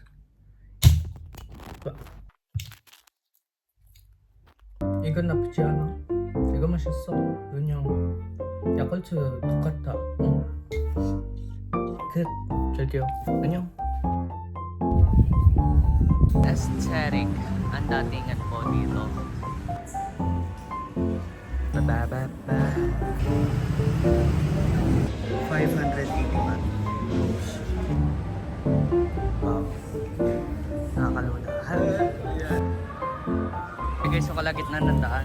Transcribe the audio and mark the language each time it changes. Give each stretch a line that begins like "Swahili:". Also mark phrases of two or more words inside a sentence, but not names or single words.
Korean: 이건 나쁘지 않아. 이거 맛있어. 그냥 야쿠르트 똑같다. 끝. 저기요. 안녕.
Filipino: Aesthetic ang datingan po dito. Bababa. 580 baht. Wow. Nakakalula. Guys, so kalagitnaan ng daan.